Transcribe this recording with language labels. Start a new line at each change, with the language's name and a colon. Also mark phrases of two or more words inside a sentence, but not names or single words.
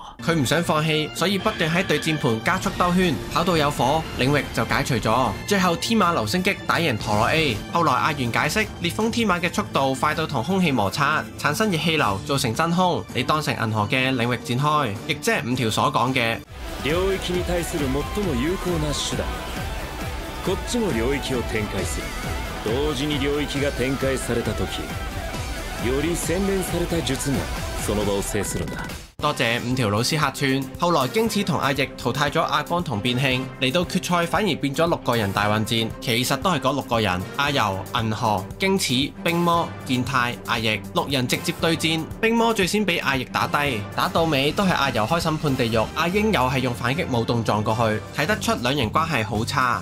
Cantonese: 佢唔想放棄，所以不斷喺對戰盤加速兜圈，跑到有火，領域就解除咗。最後天馬流星擊打贏陀螺 A。後來阿元解釋，烈風天馬嘅速度快到同空氣摩擦，產生熱氣流造成真空，你當成銀河嘅領域展開，亦即係5條所講嘅。
Japanese: 領域に対する最も有効な手段。こっちも領域を展開する。同時に領域が展開された時、より洗練された術がその場を制するんだ。
Cantonese: 多謝5條老師客串。後來京次同阿翼淘汰咗阿光同變慶，嚟到決賽反而變咗6個人大混戰，其實都係嗰6個人：阿由、銀河、京次、冰魔、健太、阿翼，6人直接對戰。冰魔最先俾阿翼打低，打到尾都係阿由開審判地獄，阿英又係用反擊舞動撞過去，睇得出兩人關係好差。